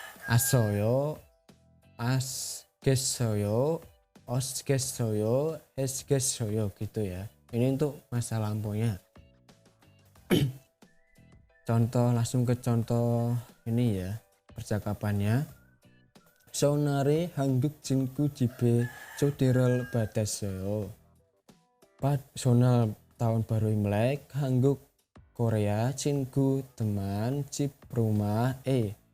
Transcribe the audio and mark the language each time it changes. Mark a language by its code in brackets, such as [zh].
[id] Asoyo, as, ges soyo, osgessoyo, esgessoyo gitu ya. Ini untuk masa lampaunya. Contoh, langsung ke contoh ini ya percakapannya. [ko] Sonare 한국 친구 집에 초대를 받았어요. [id] Sonal tahun baru Imlek, Hangguk Korea, 친구 teman, 집 rumah, ke